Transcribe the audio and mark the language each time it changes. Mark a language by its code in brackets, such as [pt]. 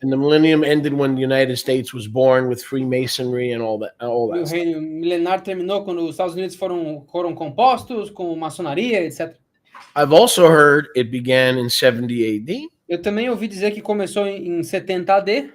[en] and the millennium ended when the United States was born with Freemasonry and all that. [pt] E o [en] Stuff. [pt] reino milenar terminou quando os Estados Unidos foram compostos com maçonaria, etc. [en] I've also heard it began in 70 AD [pt] Eu também ouvi dizer que começou em 70 AD